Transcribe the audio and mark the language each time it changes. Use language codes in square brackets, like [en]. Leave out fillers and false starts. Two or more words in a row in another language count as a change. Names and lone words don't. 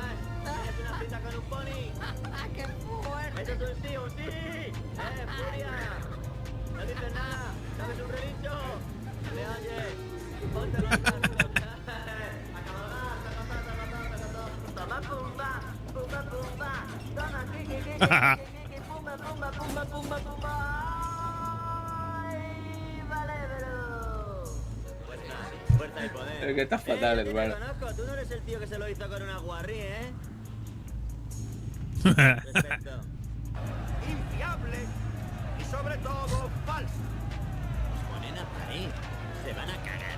[es] ¿Tienes una cita con un pony? ¡Qué fuerte! ¡Eso es un sí, un sí! Furia! No dices nada, ¿sabes un relincho? ¿Le oyes? Ponte los cascos. ¡A cabalgar! ¡Toma, pumba! ¡Pumba, pumba! ¡Toma, kiki, pumba, pumba, pumba, pumba, pumba! ¡Ay, vale, pero! Fuerza y poder. Es que estás fatal, hermano. Te conozco, tú no eres el tío que se lo hizo con una guarri, ¿eh? Perfecto. Infiable y sobre todo falso. Nos ponen a parir. Se van a cagar.